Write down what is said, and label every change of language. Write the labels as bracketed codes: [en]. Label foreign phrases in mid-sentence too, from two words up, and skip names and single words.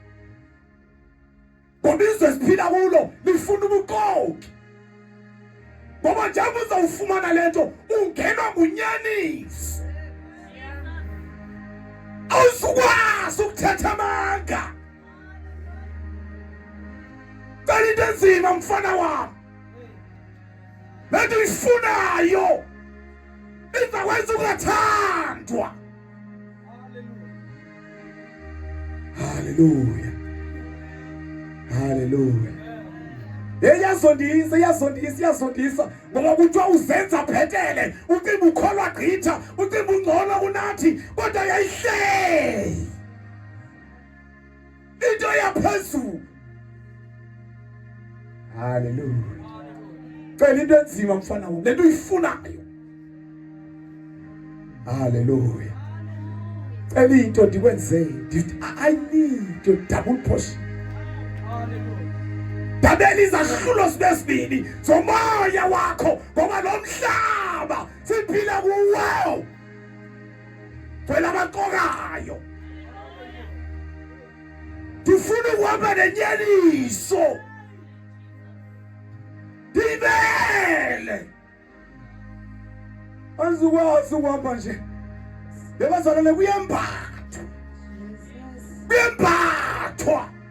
[xh] ngoba izwe siphila kulo lifuna ubuqoki ngoba njengoba uzawufumana lento ungenwa ngunyaniso awuzukwazi ukuthetha amanga cela into enzima mfana wami lento uyifunayo iza kwenza ungathandwa haleluya haleluya iyazondisa ngoba kuthiwa uzenza bhetele ucimba ukholwa gqitha ucimba ungcono kunathi kodwa yayihleli into yaphezulu haleluya cela into enzima mfana wami lento uyifunayo haleluya cela into ndikwenzele [en] I need your double portion [xh] Dabeli izahlulo sibesibili zomoya wakho ngoba lo mhlaba siphila kuwo phela abaqokayo difuna ukuhamba nenyaniso dibele azukwazi ukuhamba nje lebazalwane kuyembathwa